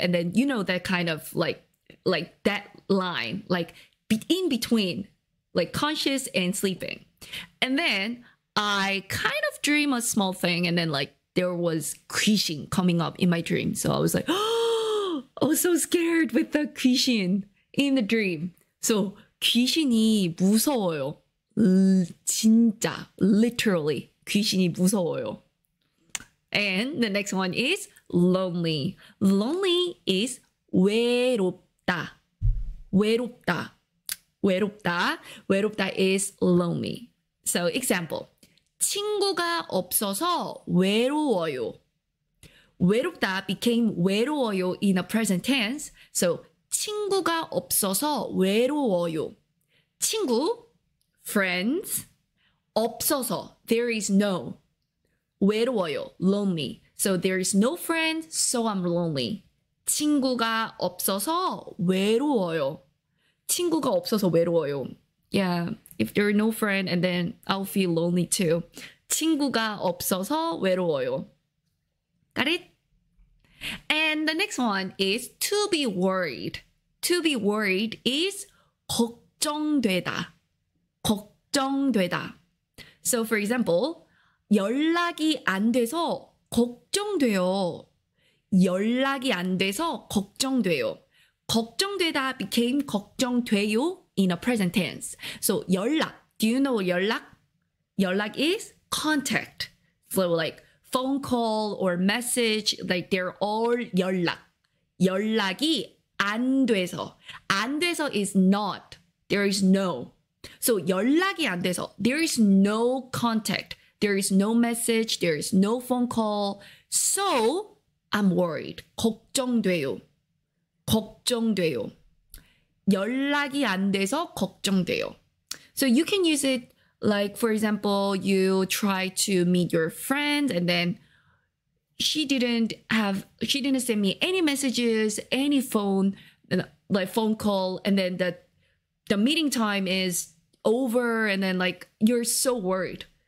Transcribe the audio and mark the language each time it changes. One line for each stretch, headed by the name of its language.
English: And then, you know, that kind of like that line, like in between, like conscious and sleeping. And then I kind of dream a small thing. And then like there was 귀신 coming up in my dream. So I was like, oh, I was so scared with the 귀신 in the dream.
Korean: So 귀신이 무서워요. 진짜,
English: literally,
Korean: 귀신이 무서워요.
English: And the next one is lonely. Lonely is 외롭다.
Korean: 외롭다. 외롭다.
English: 외롭다 is lonely. So example.
Korean: 친구가 없어서 외로워요.
English: 외롭다 became 외로워요 in a present tense.
Korean: So 친구가 없어서 외로워요.
English: 친구, friends. 없어서, there is no.
Korean: 외로워요. lonely.
English: So there is no friend, so I'm lonely.
Korean: 친구가 없어서 외로워요. 친구가 없어서 외로워요.
English: Yeah, if there are no friend, and then I'll feel lonely too.
Korean: 친구가 없어서 외로워요.
English: Got it? And the next one is to be worried. To be worried is 걱정되다.
Korean: 걱정되다.
English: So for example,
Korean: 연락이 안 돼서 걱정돼요. 연락이 안 돼서 걱정돼요.
English: 걱정되다 became 걱정돼요 in a present tense. So 연락, do you know 연락? 연락 is contact. So like phone call or message, like they're all 연락.
Korean: 연락이 안 돼서. 안 돼서
English: is not. There is no. So
Korean: 연락이 안 돼서.
English: There is no contact. There is no message. There is no phone call. So I'm worried.
Korean: 걱정돼요. 걱정돼요. 연락이 안 돼서 걱정돼요.
English: So you can use it like, for example, you try to meet your friend and then she didn't send me any messages, any phone, like phone call, and then the meeting time is over and then like you're so worried.